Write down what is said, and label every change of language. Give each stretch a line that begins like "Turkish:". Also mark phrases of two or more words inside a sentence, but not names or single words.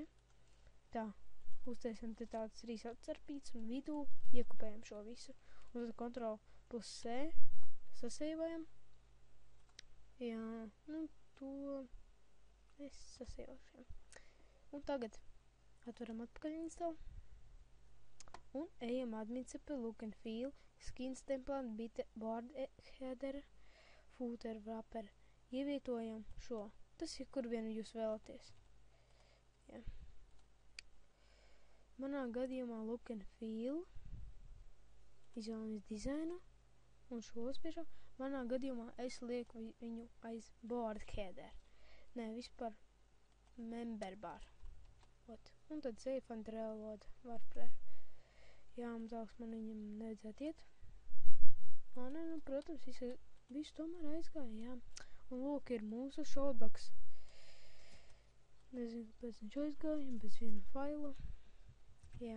Latvian: Tā, uztaisam te tāds 3 atsarpīts un vidū iekopējam šo visu. Un tad Ctrl+C saseivojam. Jā, nu to es saseivošu. Un tagad atveram atpakaļ install. Un ejam
English: admin.cp, look and feel, skins template, bit, board header, footer, wrapper.
Latvian: Ievietojam šo. Tas ir, kur vien jūs vēlaties. Jā. Manā gadījumā
English: look and feel.
Latvian: Izvēlamies dizainu. Un šo uzspiežam. Manā gadījumā es lieku viņu aiz
English: board header.
Latvian: Nē, vispār
English: member bar.
Latvian: Ot. Un tad
English: save and reload WordPress.
Latvian: Jā, tālāk man viņam nevajadzētu iet. Nē, nu, protams, visu tomēr aizgāja, jā. Un lūk, ir mūsu showbox. Nezinu, kāpēc viņš aizgāja, bez viena faila. Jā.